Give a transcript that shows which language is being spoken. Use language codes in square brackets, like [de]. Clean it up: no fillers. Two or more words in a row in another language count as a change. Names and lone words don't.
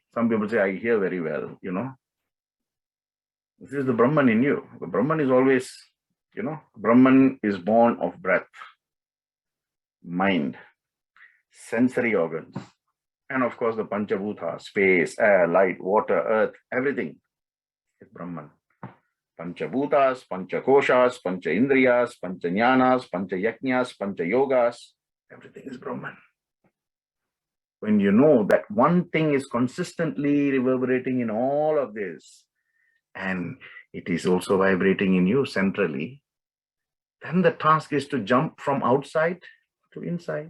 [en] Some people say I hear very well, This is the Brahman in you. The Brahman is always, Brahman is born of breath, mind, sensory organs, and of course the Panchabhuta, space, air, light, water, earth, everything is Brahman. Panchabhutas, Panchakoshas, Pancha-indriyas, Pancha-jnanas, Pancha-yajnas, Pancha-yogas, everything is Brahman. When you know that one thing is consistently reverberating in all of this, and it is also vibrating in you centrally, then the task is to jump from outside to inside.